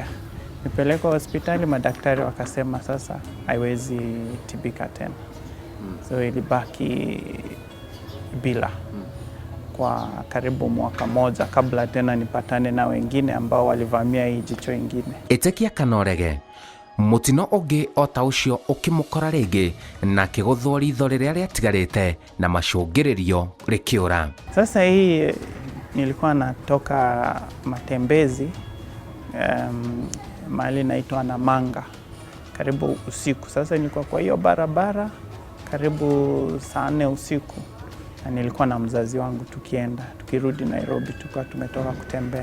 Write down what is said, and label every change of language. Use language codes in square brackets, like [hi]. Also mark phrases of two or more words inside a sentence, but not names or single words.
[sw] Nipelekwa hospitali, madaktari wakasema sasa haiwezi tibika tena. So ilibaki bila kwa karibu mwaka moja kabla tena nipatane na wengine ambao walivamia hii jicho ingine. [ki] Ĩtĩkia kana ũrege, mutino ũngĩ o ta ũcio ũkĩmũkora rĩngĩ na kĩgũthwo ritho rĩrĩa rĩatigarĩte na macũngĩrĩrio rĩkĩũra. [sw] Sasa hii nilikuwa natoka matembezi mahali naitwa Namanga karibu usiku. Sasa nilikuwa kwa hiyo barabara karibu saa 4 usiku, na nilikuwa na mzazi wangu tukirudi Nairobi, tulikuwa tumetoka kutembea.